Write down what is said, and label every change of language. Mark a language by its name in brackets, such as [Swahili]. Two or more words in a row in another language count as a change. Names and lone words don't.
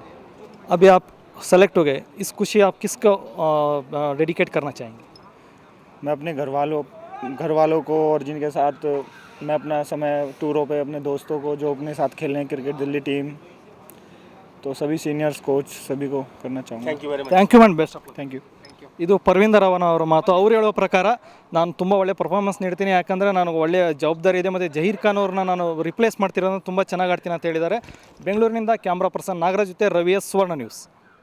[Hindi] अभी आप सेलेक्ट हो गए, इस खुशी आप किसको डेडिकेट करना चाहेंगे? मैं अपने घर वालों को और जिनके साथ मैं अपना समय टूरों पे, अपने दोस्तों को जो अपने साथ खेल रहे हैं क्रिकेट दिल्ली टीम, तो सभी सीनियर्स कोच सभी को करना चाहूँगा. [English] thank you man, best of luck. thank you. [Kannada] ಇದು ಪರ್ವಿಂದರ್ ಅವನ ಅವರ ಮಾತು. ಅವ್ರು ಹೇಳೋ ಪ್ರಕಾರ ನಾನು ತುಂಬ ಒಳ್ಳೆ ಪರ್ಫಾರ್ಮೆನ್ಸ್ ನೀಡ್ತೀನಿ, ಯಾಕಂದರೆ ನನಗೆ ಒಳ್ಳೆಯ ಜವಾಬ್ದಾರಿ ಇದೆ, ಮತ್ತು ಜಹೀರ್ ಖಾನ್ ಅವ್ರನ್ನ ನಾನು ರಿಪ್ಲೇಸ್ ಮಾಡ್ತಿರೋದು ತುಂಬ ಚೆನ್ನಾಗಿ ಆಡ್ತೀನಿ ಅಂತ ಹೇಳಿದ್ದಾರೆ. ಬೆಂಗಳೂರಿನಿಂದ [English] camera person [Kannada] ನಾಗರಾಜ್ ಜೊತೆ ರವಿ ಎಸ್, ಸುವರ್ಣ ನ್ಯೂಸ್.